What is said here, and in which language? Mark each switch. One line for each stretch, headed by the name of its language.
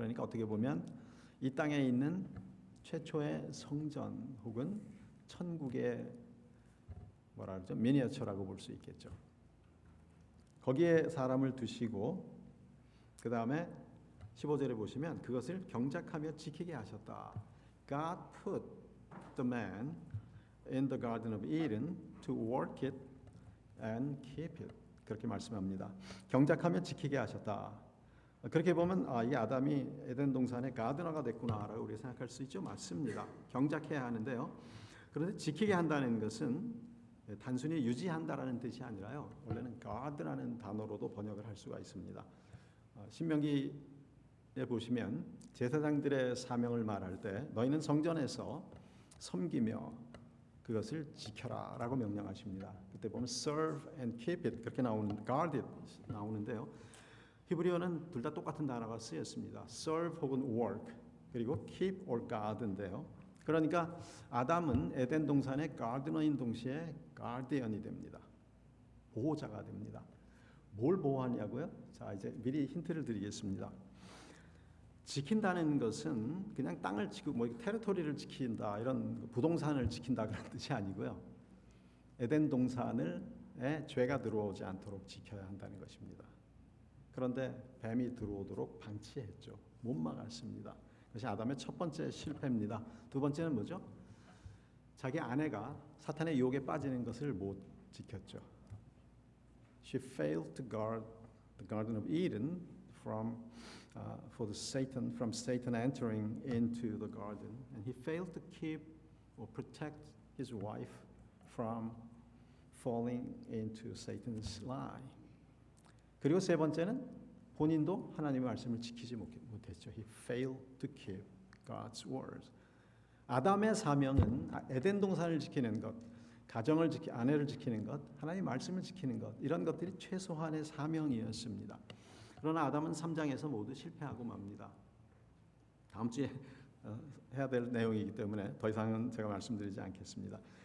Korean: 그러니까 어떻게 보면 이 땅에 있는 최초의 성전 혹은 천국의 뭐라 그러죠? 미니어처라고 볼 수 있겠죠. 거기에 사람을 두시고 그 다음에 15절에 보시면 그것을 경작하며 지키게 하셨다.
English: God put the man in the garden of Eden to work it and keep it.
Korean: 그렇게 말씀합니다. 경작하며 지키게 하셨다. 그렇게 보면 이 아담이 에덴 동산의 가드너가 됐구나라고 우리가 생각할 수 있죠. 맞습니다. 경작해야 하는데요. 그런데 지키게 한다는 것은 단순히 유지한다라는 뜻이 아니라요. 원래는 guard라는 단어로도 번역을 할 수가 있습니다. 신명기에 보시면 제사장들의 사명을 말할 때 너희는 성전에서 섬기며 그것을 지켜라라고 명령하십니다. 그때 보면
English: serve and keep it
Korean: 그렇게 나오는
English: guard it
Korean: 나오는데요. 히브리어는 둘 다 똑같은 단어가 쓰였습니다. serve 혹은 work 그리고
English: keep or guard
Korean: 인데요. 그러니까 아담은 에덴 동산의 가드너인 동시에 가디언이 됩니다. 보호자가 됩니다. 뭘 보호하냐고요? 자, 이제 미리 힌트를 드리겠습니다. 지킨다는 것은 그냥 땅을 지키고 뭐 테리토리를 지킨다 이런 부동산을 지킨다 그런 뜻이 아니고요. 에덴 동산에 죄가 들어오지 않도록 지켜야 한다는 것입니다. 그런데 뱀이 들어오도록 방치했죠. 못 막았습니다. 그것이 아담의 첫 번째 실패입니다. 두 번째는 뭐죠? 자기 아내가 사탄의 유혹에 빠지는 것을 못 지켰죠.
English: She failed to guard the Garden of Eden from Satan entering into the garden, and he failed to keep or protect his wife from falling into Satan's lie.
Korean: 그리고 세 번째는 본인도 하나님의 말씀을 지키지 못했죠.
English: He failed to keep God's words.
Korean: 아담의 사명은 에덴 동산을 지키는 것, 가정을 아내를 지키는 것, 하나님의 말씀을 지키는 것 이런 것들이 최소한의 사명이었습니다. 그러나 아담은 3장에서 모두 실패하고 맙니다. 다음 주에 해야 될 내용이기 때문에 더 이상은 제가 말씀드리지 않겠습니다.